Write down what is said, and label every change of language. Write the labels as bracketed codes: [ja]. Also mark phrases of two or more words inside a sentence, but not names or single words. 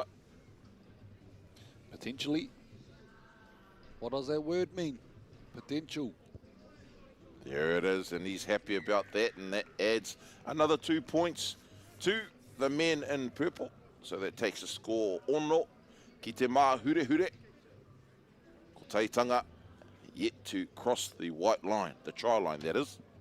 [en] Potentially. What does that word mean? Potential. There it is, and he's happy about that, and that adds another 2 points to the men in purple. So that takes a score [mi] ono ki [en] Te Mahurehure. Kotaitanga yet to cross the white line, the try line that is.